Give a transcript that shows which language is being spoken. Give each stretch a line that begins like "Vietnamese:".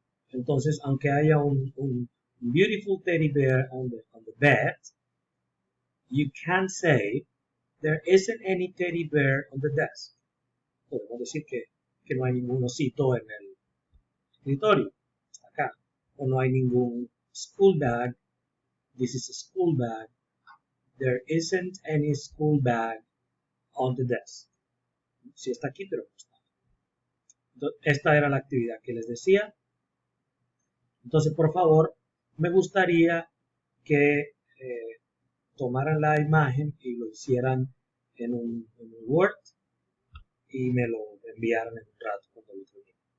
English: Entonces, aunque haya un beautiful teddy bear on the bed, you can't say there isn't any teddy bear on the desk.
Spanish: Podemos decir que no hay ningún osito en el escritorio, acá. O no hay ningún school bag.
English: This is a school bag. There isn't any school bag on the desk.
Spanish: Sí está aquí, pero no está. Entonces, esta era la actividad que les decía. Entonces, por favor, me gustaría que tomaran la imagen y lo hicieran en un Word y me lo enviaran en un rato cuando lo termine.